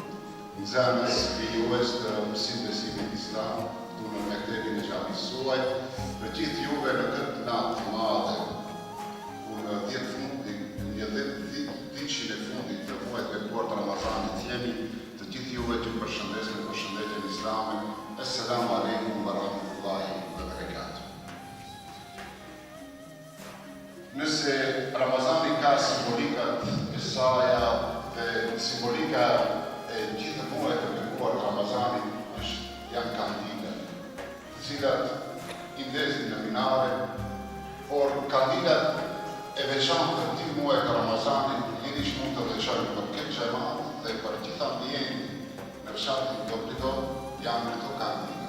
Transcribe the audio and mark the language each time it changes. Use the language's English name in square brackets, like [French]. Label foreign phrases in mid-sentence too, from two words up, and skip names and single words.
[Albanian] Nxënës i jues të mësimit besimit islam, këtu në mektebin e xhamisë suaj, për gjithë juve në këtë natë të madhe, ku në 10 ditëshin e fundit të muajit bekuar të Ramazanit jemi, të gjithë juve që përshëndes me përshëndetjen islame. [Arabic] السلام عليكم ورحمة الله وبركاته. [Albanian] Nëse Ramazani ka simbolikat e saja dhe simbolika e gjithë muajt të bekuar të Ramazanit janë kandile, të cilat i ndezin në minare, por kandilat e veçantë të këtij muaji të Ramazanit lidhish mund të veçojnë për këtë xhamat dhe për gjithë ambientin në fshatin Dobridov janë këto kandila.